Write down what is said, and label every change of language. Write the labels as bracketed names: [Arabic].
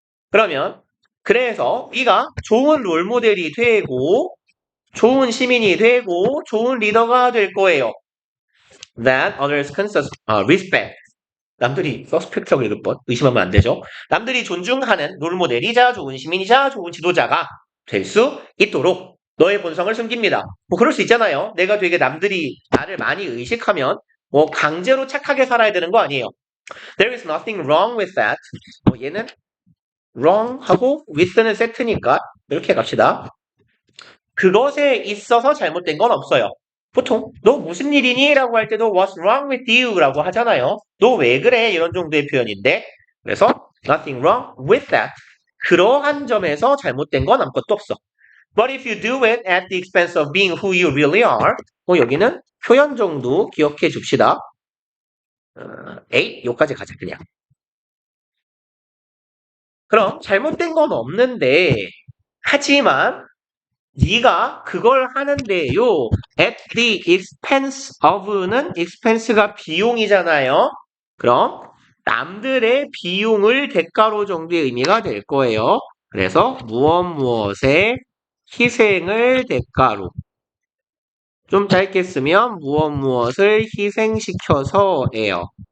[Korean] 그러면 그래서 네가 좋은 롤모델이 되고 좋은 시민이 되고 좋은 리더가 될 거예요. [English] That others can respect. [Korean] 남들이 suspect라고 읽을 뻔 의심하면 안 되죠. 남들이 존중하는 롤모델이자 좋은 시민이자 좋은 지도자가 될 수 있도록 너의 본성을 숨깁니다. 뭐 그럴 수 있잖아요. 내가 되게 남들이 나를 많이 의식하면 뭐 강제로 착하게 살아야 되는 거 아니에요. [English] There is nothing wrong with that. [Korean] 뭐 얘는 wrong 하고 with는 세트니까 이렇게 갑시다. 그것에 있어서 잘못된 건 없어요. 보통 너 무슨 일이니? [English] 라고 할 때도 What's wrong with you? [Korean] 라고 하잖아요. 너 왜 그래? 이런 정도의 표현인데 그래서 [English] Nothing wrong with that. [Korean] 그러한 점에서 잘못된 건 아무것도 없어. [English] But if you do it at the expense of being who you really are, [Korean] 여기는 표현 정도 기억해 줍시다. 에이, 요까지 가자 그냥. 그럼 잘못된 건 없는데 하지만 네가 그걸 하는데요. At the expense of는 expense가 비용이잖아요. 그럼 남들의 비용을 대가로 정도의 의미가 될 거예요. 그래서 무엇의 희생을 대가로. 좀 짧게 쓰면 무엇을 희생시켜서예요.